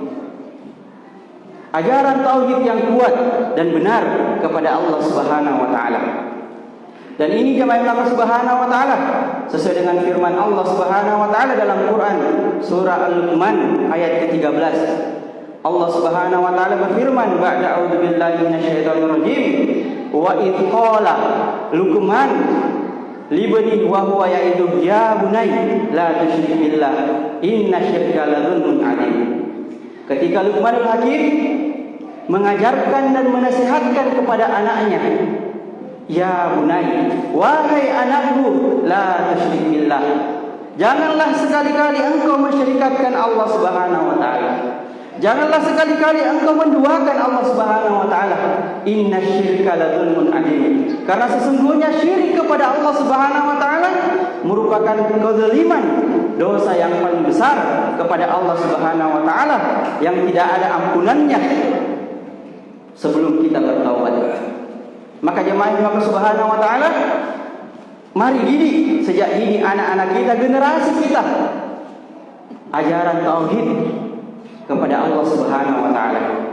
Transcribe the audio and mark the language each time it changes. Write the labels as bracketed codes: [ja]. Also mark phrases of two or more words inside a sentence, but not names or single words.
[id] Ajaran tauhid yang kuat dan benar kepada Allah [ar] سبحانه وتعالى. [id] Dan ini jemaah Allah [ar] سبحانه وتعالى [id] sesuai dengan firman Allah [ar] سبحانه وتعالى [id] dalam Quran surah Al-Luqman ayat ke-13. Allah [ar] سبحانه وتعالى [id] berfirman, [ar] بعد أعوذ بالله من الشيطان الرجيم، وإذ قال لقمان لابنه وهو يعظه يا بني لا تشرك بالله إن الشرك لظلم عظيم. [id] Ketika Luqmanul Hakim mengajarkan dan menasihatkan kepada anaknya, [ar] يا بني, [id] wahai anakku, [ar] لا تشرك بالله, [id] janganlah sekali-kali engkau mensyirikatkan Allah [ar] سبحانه وتعالى. [id] Janganlah sekali-kali engkau menduakan Allah [ar] سبحانه وتعالى. إن الشرك لظلم عظيم. [id] Karena sesungguhnya syirik kepada Allah [ar] سبحانه وتعالى [id] merupakan kezaliman, dosa yang paling besar kepada Allah [ar] سبحانه وتعالى [id] yang tidak ada ampunannya sebelum kita bertaubat. Maka jemaah Allah [ar] سبحانه وتعالى, [id] mari didik sejak dini anak-anak kita, generasi kita, ajaran tauhid kepada Allah [ar] سبحانه وتعالى.